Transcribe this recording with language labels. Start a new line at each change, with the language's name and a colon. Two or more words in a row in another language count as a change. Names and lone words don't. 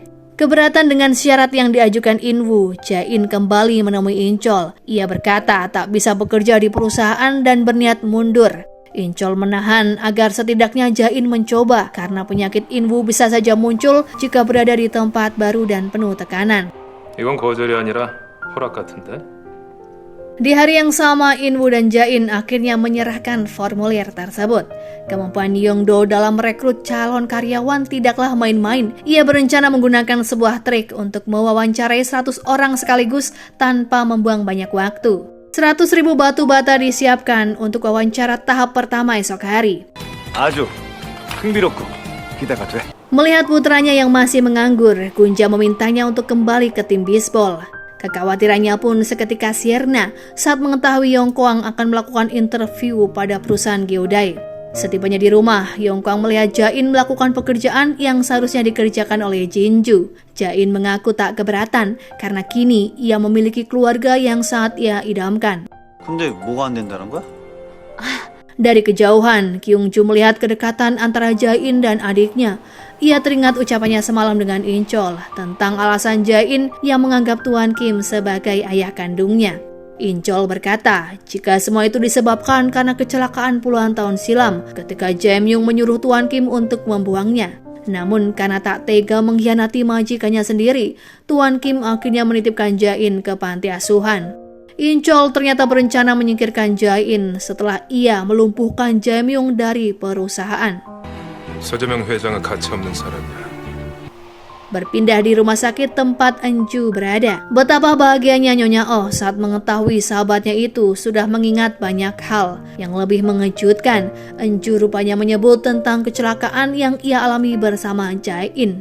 Indonesian: Keberatan dengan syarat yang diajukan Inwoo, Jain kembali menemui Inchol. Ia berkata tak bisa bekerja di perusahaan dan berniat mundur. Inchol menahan agar setidaknya Jain mencoba karena penyakit Inwoo bisa saja muncul jika berada di tempat baru dan penuh tekanan.
Korean: 이건 거절이 아니라 허락 같은데?
Indonesian: Di hari yang sama, Inwoo dan Jain akhirnya menyerahkan formulir tersebut. Kemampuan Yongdo dalam merekrut calon karyawan tidaklah main-main. Ia berencana menggunakan sebuah trik untuk mewawancarai 100 orang sekaligus tanpa membuang banyak waktu. 100.000 batu bata disiapkan untuk wawancara tahap pertama esok hari.
Korean: 아주 흥미롭고 기대가 돼.
Indonesian: Melihat putranya yang masih menganggur, Gunja memintanya untuk kembali ke tim bisbol. Kekhawatirannya pun seketika sirna saat mengetahui Yongkwang akan melakukan interview pada perusahaan Geodai. Setibanya di rumah, Yongkwang melihat Jain melakukan pekerjaan yang seharusnya dikerjakan oleh Jinju. Jain mengaku tak keberatan karena kini ia memiliki keluarga yang sangat ia idamkan.
Korean: 근데 뭐가 안 된다는 거야?
Indonesian: Dari kejauhan, Kyungju melihat kedekatan antara Jain dan adiknya. Ia teringat ucapannya semalam dengan Inchol tentang alasan Jain yang menganggap Tuan Kim sebagai ayah kandungnya. Inchol berkata, jika semua itu disebabkan karena kecelakaan puluhan tahun silam ketika Jae-myung menyuruh Tuan Kim untuk membuangnya. Namun karena tak tega mengkhianati majikannya sendiri, Tuan Kim akhirnya menitipkan Jae-in ke panti asuhan. Inchol ternyata berencana menyingkirkan Jae-in setelah ia melumpuhkan Jae-myung dari perusahaan.
Korean: 서재명 회장은 가치 없는 사람이야.
Indonesian: Berpindah di rumah sakit tempat Enju berada. Betapa bahagianya Nyonya Oh saat mengetahui sahabatnya itu sudah mengingat banyak hal. Yang lebih mengejutkan, Enju rupanya menyebut tentang kecelakaan yang ia alami bersama Jae-in.